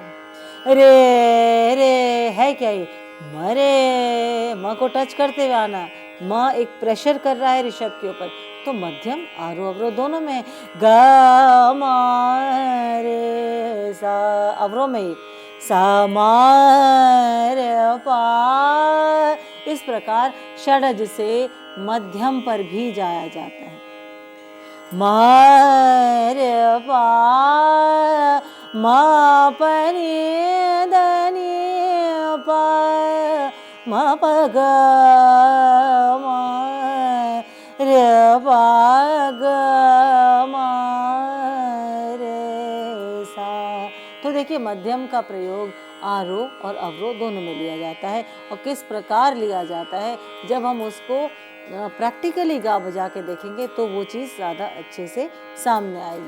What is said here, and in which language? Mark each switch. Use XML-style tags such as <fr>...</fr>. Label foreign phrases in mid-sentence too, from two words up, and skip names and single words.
<hi>रे रे है क्या ये, मरे म को टच करते हुए आना, म एक प्रेशर कर रहा है ऋषभ के ऊपर, तो मध्यम आरोह अवरोह दोनों में। ग म रे सा अवरोह में ही, सा म रे पा। इस प्रकार षडज से मध्यम पर भी जाया जाता है। म रे पा मा पनी धनी पा मा प ग मा रे पा ग मा रे सा। तो देखिए मध्यम का प्रयोग आरोह और अवरोह दोनों में लिया जाता है, और किस प्रकार लिया जाता है जब हम उसको प्रैक्टिकली गा बजा के देखेंगे तो वो चीज़ ज़्यादा अच्छे से सामने आएगी।</hi>